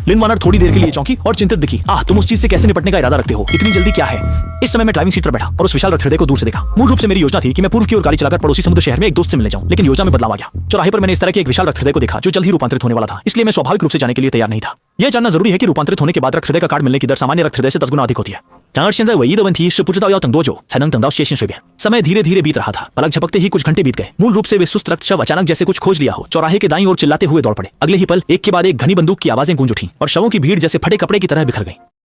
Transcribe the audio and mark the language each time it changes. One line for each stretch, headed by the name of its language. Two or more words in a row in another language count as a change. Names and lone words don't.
Hindi: लिन वानर थोड़ी देर के लिए चौंकी और चिंतित दिखी। तुम उस चीज से कैसे निपटने का इरादा रखते हो? इतनी जल्दी क्या है? इस समय मैं ड्राइविंग सीट पर बैठा और उस विशाल रथ हृदय को दूर से देखा। मूल रूप से मेरी योजना थी कि मैं पूर्व की ओर गाड़ी चलाकर पड़ोसी समुद्र शहर में एक दोस्त से मिलने जाऊं, लेकिन योजना में बदलाव आ गया। चौराहे पर मैंने इस तरह के एक विशाल रथ हृदय को देखा जो जल्द ही रूपांतरित होने वाला था। इसलिए मैं स्वाभाविक रूप से जाने के लिए तैयार नहीं था। यह जानना जरूरी है कि रूपांतरित होने के बाद रक्त हृदय का कार्ड मिलने की दर सामान्य रक्त हृदय से 10 गुना अधिक होती है।
Chinese: 然而现在唯一的问题是不知道要等多久才能等到血性水扁。
Hindi: समय धीरे धीरे बीत रहा था। पलक झपकते ही कुछ घंटे बीत गए। मूल रूप से वे सुस्त रक्त शव अचानक जैसे कुछ खोज लिया हो चौराहे के दाईं ओर चिल्लाते हुए दौड़ पड़े। अगले ही पल एक के बाद एक घनी बंदूक की आवाजें गूंज उठी और शवों की भीड़ जैसे फटे कपड़े की तरह बिखर गई।